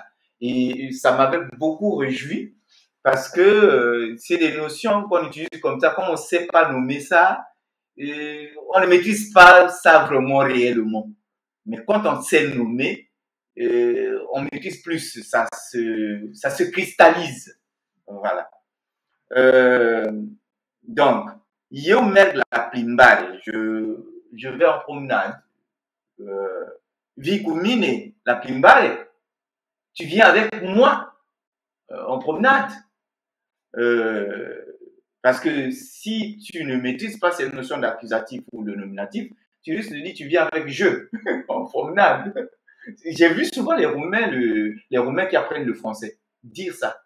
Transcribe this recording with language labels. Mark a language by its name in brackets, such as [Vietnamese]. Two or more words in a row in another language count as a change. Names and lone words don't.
[French] Et ça m'avait beaucoup réjoui parce que c'est des notions qu'on utilise comme ça, comme on ne sait pas nommer ça, on ne maîtrise pas ça vraiment réellement. Mais quand on sait nommer, on maîtrise plus, ça se cristallise. Voilà. Donc, [Romanian] eu merg la plimbare, [French] je vais en promenade. [Romanian] Vi cu mine la plimbare, [French] tu viens avec moi en promenade. Parce que si tu ne maîtrises pas cette notion d'accusatif ou de nominatif, tu risques de dire tu viens avec je en promenade. J'ai vu souvent les Roumains qui apprennent le français dire ça.